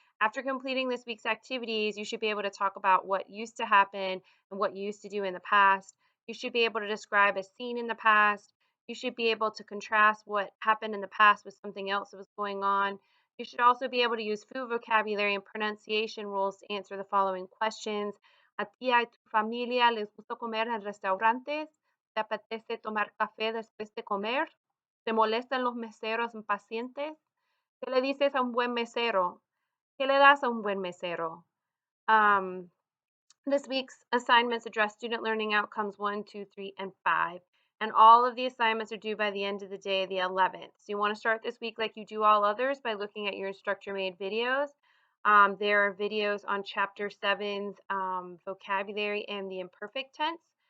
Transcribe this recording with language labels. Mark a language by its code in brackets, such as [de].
[en] After completing this week's activities, you should be able to talk about what used to happen and what you used to do in the past. You should be able to describe a scene in the past. You should be able to contrast what happened in the past with something else that was going on. You should also be able to use food vocabulary and pronunciation rules to answer the following questions. [es] ¿A ti y a tu familia les gusta comer en restaurantes? ¿Te apetece tomar café después de comer? ¿Te molestan los meseros impacientes? ¿Qué le dices a un buen mesero? ¿Qué le das a un buen mesero? [en] Um, this week's assignments address student learning outcomes 1, 2, 3, and 5. And all of the assignments are due by the end of the day, the 11th. So you want to start this week like you do all others by looking at your instructor-made videos. There are videos on Chapter 7's vocabulary and the imperfect tense.